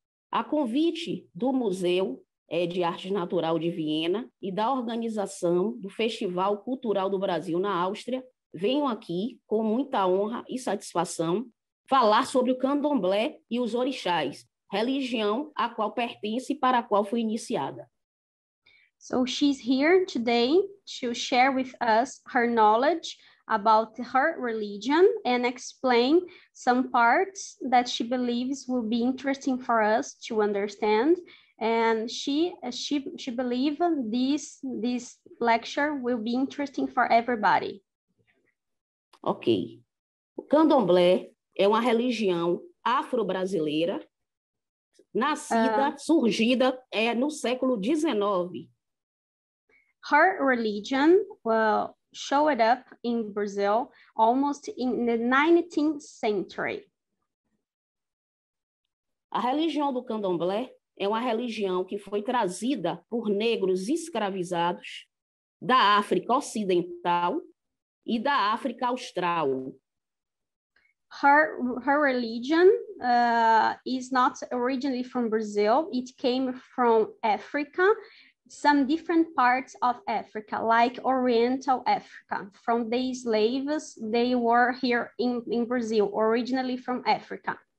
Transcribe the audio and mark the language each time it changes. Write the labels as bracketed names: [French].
[Portuguese] A convite do Museu de Arte Natural de Viena e da organização do Festival Cultural do Brasil na Áustria, venho aqui, com muita honra e satisfação, falar sobre o candomblé e os orixás, religião a qual pertence e para a qual fui iniciada. [English] So she's here today to share with us her knowledge about her religion and explain some parts that she believes will be interesting for us to understand. And she believes this lecture will be interesting for everybody. Ok. [Portuguese] O candomblé é uma religião afro-brasileira, nascida, surgida no século XIX. [English] Her religion showed up in Brazil almost in the 19th century. [Portuguese] A religião do candomblé é uma religião que foi trazida por negros escravizados da África Ocidental e da África Austral. [English] Her religion is not originally from Brazil. It came from Africa, some different parts of Africa, like Oriental Africa. From the slaves, they were here in Brazil, originally from Africa.